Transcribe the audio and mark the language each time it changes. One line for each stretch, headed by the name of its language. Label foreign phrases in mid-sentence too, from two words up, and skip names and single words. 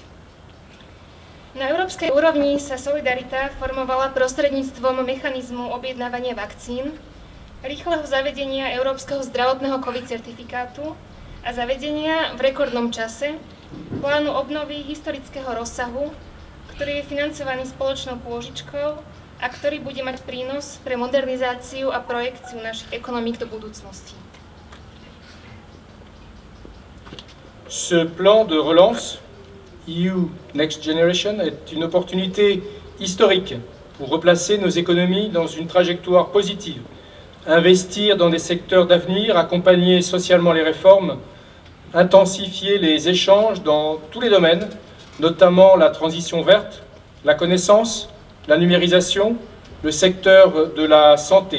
Slovak: Na európskej úrovni sa solidarita formovala prostredníctvom mechanizmu objednávania vakcín, rýchleho zavedenia európskeho zdravotného COVID certifikátu a zavedenia v rekordnom čase plánu obnovy historického rozsahu, ktorý je financovaný spoločnou pôžičkou a ktorý bude mať prínos pre modernizáciu a projekciu našich ekonomík do budúcnosti.
French: Ce plan de relance EU Next Generation est une opportunité historique pour replacer nos économies dans une trajectoire positive, investir dans des secteurs d'avenir, accompagner socialement les réformes, intensifier les échanges dans tous les domaines, notamment la transition verte, la connaissance, la numérisation, le secteur de la santé.